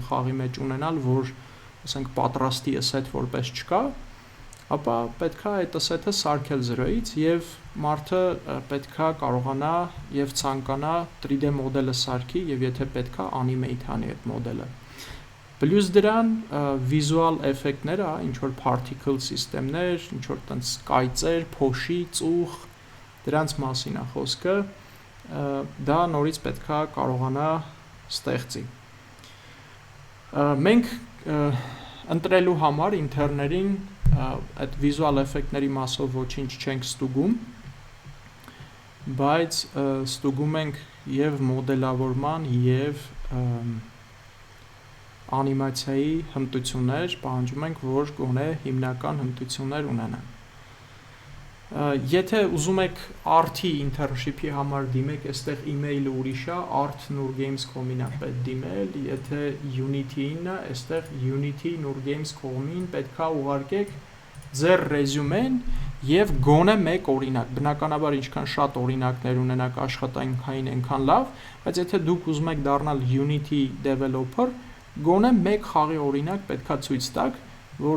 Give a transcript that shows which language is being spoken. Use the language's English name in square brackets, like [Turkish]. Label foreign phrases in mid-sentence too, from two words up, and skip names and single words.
[Armenian] խաղի մեջ ունենալ, որ ասենք պատրաստի asset որպես չկա, ապա պետքա այդ asset-ը սարքել 0-ից եւ մարդը պետքա կարողանա եւ ցանկանա 3D մոդելը սարքի եւ եթե պետքա animate անի այդ մոդելը։ Պլյուս դրան [English] visual effect- [Armenian] ները, ինչ որ [English] particle system- [Armenian] ներ, ինչ որ տենց կայծեր, փոշի, ծուխ, դրանց մասին է խոսքը, դա նորից պետքա կարողանա ստեղծի։ Մենք ընտրելու համար ինտերներին այդ [English] visual effect- [Armenian] ների մասով ոչինչ չենք ստուգում, բայց ստուգում ենք եւ մոդելավորման եւ անիմացիայի հմտություններ, պահանջում ենք, որ գոնե հիմնական հմտություններ ունենան։ Եթե ուզում եք art-ի internship-ի համար դիմեք, այստեղ email-ը ուրիշ է, art@nurgames.com-ին է պետք դիմել, եթե Unity-ին է, այստեղ unity.nurgames.com-ին պետքա ուղարկեք ձեր ռեզյումեն եւ գոնե մեկ օրինակ, բնականաբար ինչքան շատ օրինակներ ունենաք աշխատանքային այնքան լավ, բայց եթե դուք ուզում եք դառնալ Unity developer, գոնե մեկ խաղի օրինակ պետքա ցույց տաք, որ